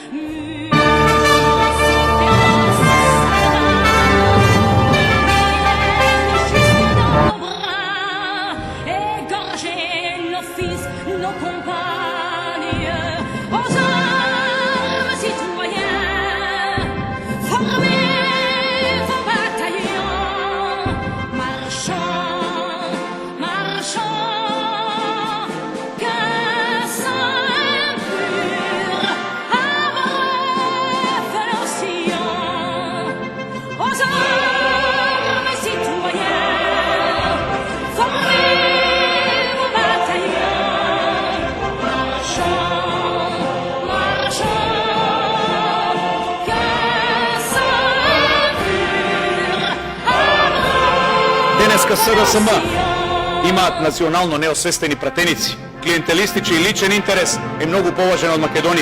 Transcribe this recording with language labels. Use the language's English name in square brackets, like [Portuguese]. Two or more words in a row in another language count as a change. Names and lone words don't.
[French] nos compagnes, aux armes citoyens, formez vos bataillons, marchons, marchons, qu'un sang impur abreuve nos sillons, aux armes citoyens, formez vos bataillons. [Macedonian] Денеска СДСМ имаат национално неосвестени пратеници, клиентелистичи и личен интерес е многу поважен од Македонија.